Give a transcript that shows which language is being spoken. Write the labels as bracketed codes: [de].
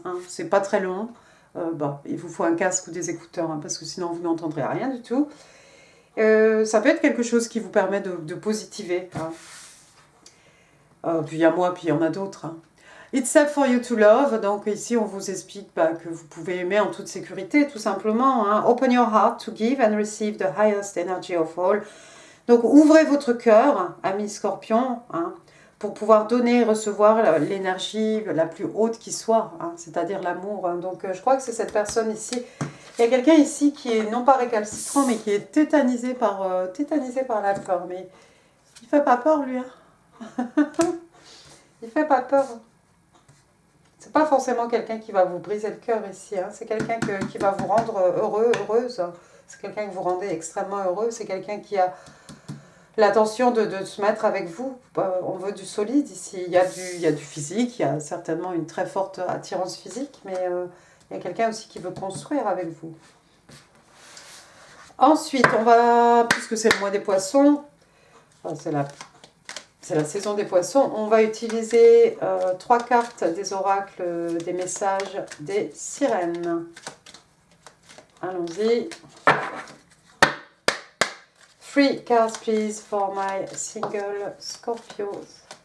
[fr] Hein, c'est pas très long. Il vous faut un casque ou des écouteurs, hein, parce que sinon vous n'entendrez rien du tout. Ça peut être quelque chose qui vous permet de positiver. Hein. Puis il y a moi, puis il y en a d'autres. Hein. [en] It's safe for you to love. [fr] Donc ici, on vous explique que vous pouvez aimer en toute sécurité, tout simplement. Hein. [en] Open your heart to give and receive the highest energy of all. [fr] Donc ouvrez votre cœur, ami Scorpion, hein, pour pouvoir donner et recevoir l'énergie la plus haute qui soit, hein, c'est-à-dire l'amour. Hein. Donc je crois que c'est cette personne ici. Il y a quelqu'un ici qui est non pas récalcitrant, mais qui est tétanisé par la peur. Mais il fait pas peur, lui. Hein. Il fait pas peur. C'est pas forcément quelqu'un qui va vous briser le cœur ici. Hein. C'est quelqu'un qui va vous rendre heureux, heureuse. C'est quelqu'un que vous rendez extrêmement heureux. C'est quelqu'un qui a l'intention de se mettre avec vous. On veut du solide ici. Il y a du physique. Il y a certainement une très forte attirance physique. Mais il y a quelqu'un aussi qui veut construire avec vous. Ensuite, on va, puisque c'est le mois des poissons, c'est la saison des poissons, on va utiliser 3 cartes des oracles, des messages des sirènes. Allons-y. [en] 3 cards, please, for my single Scorpios.